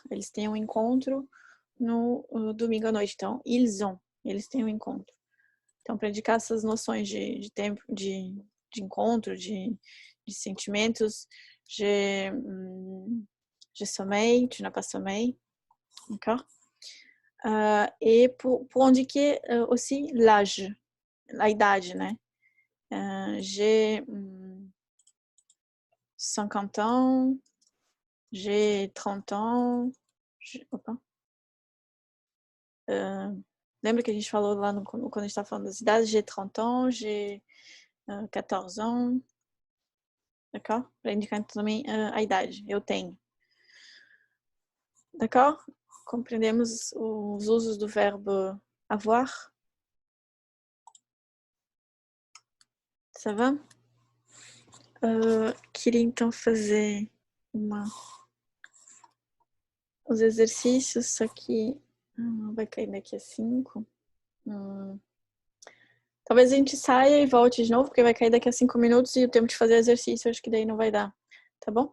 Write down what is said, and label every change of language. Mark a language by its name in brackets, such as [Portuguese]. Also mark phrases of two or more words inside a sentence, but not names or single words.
[Portuguese] Eles têm um encontro no domingo à noite. Então, eles têm um encontro. Então, para indicar essas noções de tempo, de encontro, de sentimentos, [French] je sommeil, tu n'as pas sommeil. D'accord? Et pour indiquer aussi l'âge, [Portuguese] a idade, né? [French] J'ai 50 ans, j'ai 30 ans, [Portuguese] lembra que a gente falou lá quando a gente estava falando das idades? [French] J'ai 30 ans, j'ai 14 ans. D'accord? [Portuguese] Para indicar também a idade. Eu tenho. D'accord? Compreendemos os usos do verbo avoir? [French] Ça va? [Portuguese] Queria então fazer os exercícios, só que vai cair daqui a 5. Talvez a gente saia e volte de novo, porque vai cair daqui a 5 minutos e o tempo de fazer exercício, acho que daí não vai dar, tá bom?